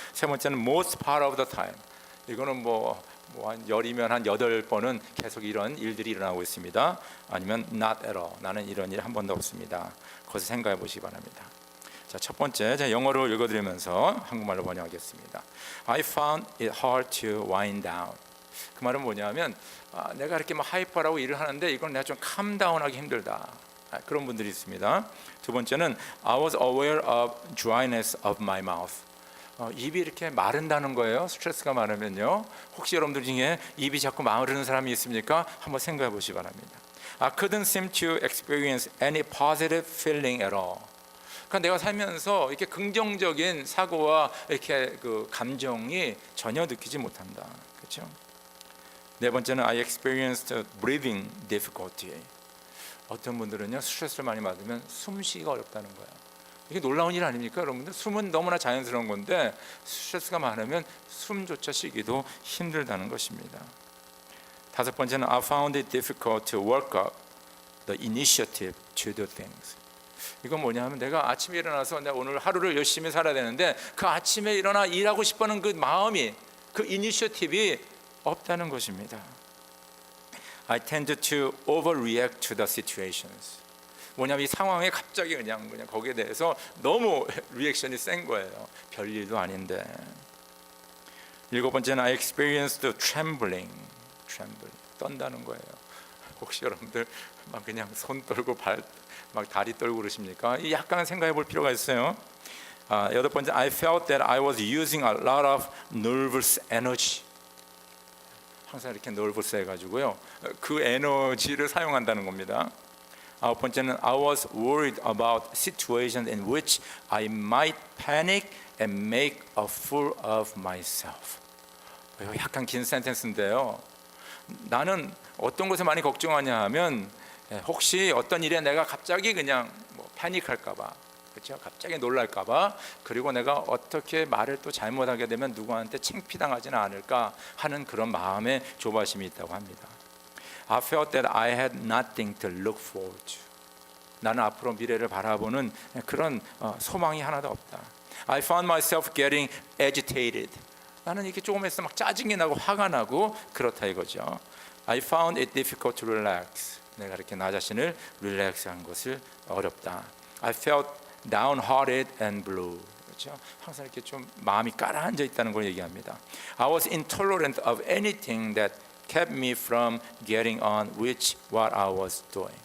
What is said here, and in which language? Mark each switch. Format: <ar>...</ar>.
<ko>세 번째는</ko> <en>most part of the time,</en> <ko>이거는 뭐 한 열이면 한 8번은 계속 이런 일들이 일어나고 있습니다. 아니면</ko> <en>not at all,</en> <ko>나는 이런 일 한 번도 없습니다. 그것을 생각해 보시기 바랍니다. 자, 첫 번째, 제가 영어로 읽어드리면서 한국말로 번역하겠습니다.</ko> <en>I found it hard to wind down.</en> <ko>그 말은 뭐냐면 내가 이렇게 막 하이퍼라고 일을 하는데 이건 내가 좀 캄다운하기 힘들다. 그런 분들이 있습니다. 두 번째는</ko> <en>I was aware of dryness of my mouth.</en> <ko>입이 이렇게 마른다는 거예요. 스트레스가 많으면요. 혹시 여러분들 중에 입이 자꾸 마르는 사람이 있습니까? 한번 생각해 보시기 바랍니다.</ko> <en>I couldn't seem to experience any positive feeling at all.</en> <ko>그러니까 내가 살면서 이렇게 긍정적인 사고와 이렇게 그 감정이 전혀 느끼지 못한다. 그렇죠? 네 번째는</ko> <en>I experienced breathing difficulty.</en> <ko>어떤 분들은요 스트레스를 많이 받으면 숨쉬기가 어렵다는 거예요. 이게 놀라운 일 아닙니까, 여러분들? 숨은 너무나 자연스러운 건데 스트레스가 많으면 숨조차 쉬기도 힘들다는 것입니다. 다섯 번째는</ko> <en>I found it difficult to work up the initiative to do things.</en> <ko>이건 뭐냐면 내가 아침에 일어나서 내가 오늘 하루를 열심히 살아야 되는데 그 아침에 일어나 일하고 싶어하는 그 마음이, 그 이니셔티브가 없다는 것입니다.</ko> <en>I tend to overreact to the situations.</en> <ko>뭐냐면 이 상황에 갑자기 그냥 거기에 대해서 너무 리액션이 센 거예요. 별일도 아닌데. 일곱 번째는</ko> <en>I experienced trembling.</en> <ko>떤다는 거예요. 혹시 여러분들 막 그냥 손 떨고 막 다리 떨고 그러십니까? 약간 생각해 볼 필요가 있어요. 여덟 번째,</ko> <en>I felt that I was using a lot of nervous energy.</en> <ko>항상 이렇게 nervous 해가지고요. 그 에너지를 사용한다는 겁니다. 아홉 번째는</ko> <en>I was worried about situations in which I might panic and make a fool of myself.</en> <ko>약간 긴 센텐스인데요. 나는 어떤 것에 많이 걱정하냐 하면 혹시 어떤 일에 내가 갑자기 그냥 패닉할까봐, 그렇죠? 갑자기 놀랄까봐, 그리고 내가 어떻게 말을 또 잘못하게 되면 누구한테 창피당하지는 않을까 하는 그런 마음의 조바심이 있다고 합니다.</ko> <en>I felt that I had nothing to look forward to.</en> <ko>나는 앞으로 미래를 바라보는 그런 소망이 하나도 없다.</ko> <en>I found myself getting agitated.</en> <ko>나는 이렇게 조금 있으면 막 짜증이 나고 화가 나고 그렇다 이거죠.</ko> <en>I found it difficult to relax.</en> <ko>내가 이렇게 나 자신을 릴렉스한 것을 어렵다.</ko> <en>I felt downhearted and blue.</en> <ko>그렇죠? 항상 이렇게 좀 마음이 가라앉아 있다는 걸 얘기합니다.</ko> <en>I was intolerant of anything that kept me from getting on with what I was doing.</en>